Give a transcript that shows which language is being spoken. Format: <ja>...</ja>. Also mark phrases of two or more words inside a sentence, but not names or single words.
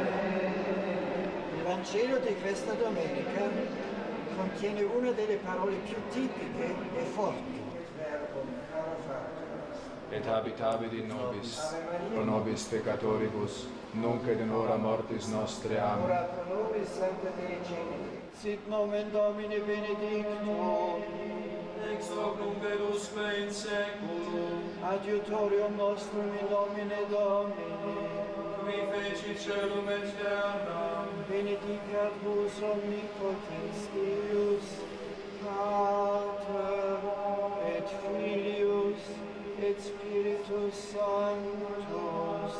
<it>il Vangelo di questa domenica contiene una delle parole più tipiche e forti.</it> <la>Et habitavit in nobis, pro nobis peccatoribus, nunc et in hora mortis nostre. Amen. Ora pro nobis Sancta Dei Celi, sit nomen Domini benedictum, ex hoc nunc edusque in seculum, adiutorium nostrum in nomine Domini, qui feci celum et terram, benedicat vos omnipotens Deus, Pater et Filius et Spiritus Sanctus.</la>